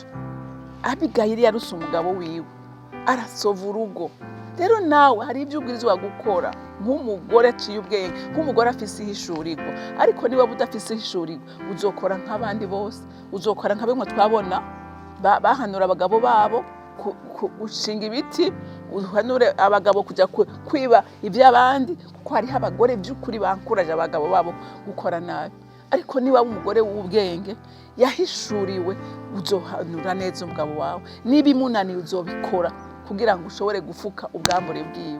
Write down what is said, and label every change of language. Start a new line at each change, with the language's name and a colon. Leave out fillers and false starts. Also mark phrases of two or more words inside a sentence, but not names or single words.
Rundi: Abigayili yaruse umugabo wiwe, arasova urugo. Rero nawe hari ibyo ubwirizwa gukora nk'umugore aciye ubwenge, nk'umugore afise ihishurirwa. Ariko niba budafise ihishurirwa, uzokora nk'abandi bose, uzokora nka bimwe twabona bahanura abagabo babo gushinga ibiti, uhanure abagabo kujya kwiba iby'abandi, kuko hariho abagore by'ukuri bankuraje abagabo babo gukora nabi. Ariko niba umugore w'ubwenge yahishuriwe, uzohanura neza umugabo wawe, niba imunaniye uzobikora kugira ngo ushobore gufuka ubwambure bwiwe.